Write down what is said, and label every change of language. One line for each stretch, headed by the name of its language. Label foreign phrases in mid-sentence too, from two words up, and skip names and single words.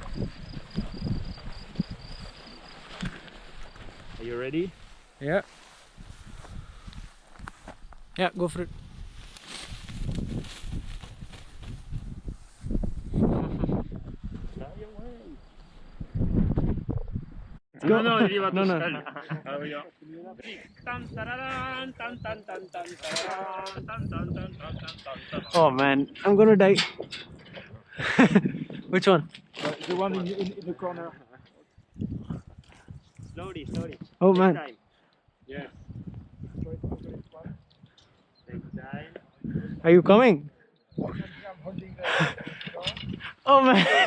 English: Are you ready? Yeah. Yeah, go for it. No, no,
French: il va tout
English: No, no.
French: seul. Ah oui, hein. Tan, tararan, tan, tan, tan, tan, tararan, tan, tan, tan, tan, tan, tan, tan.
English: Oh man, I'm gonna die. Which one? The one in the corner. Slowly, slowly. Oh Take man. time. Yes. Take time. Are you coming? Oh man.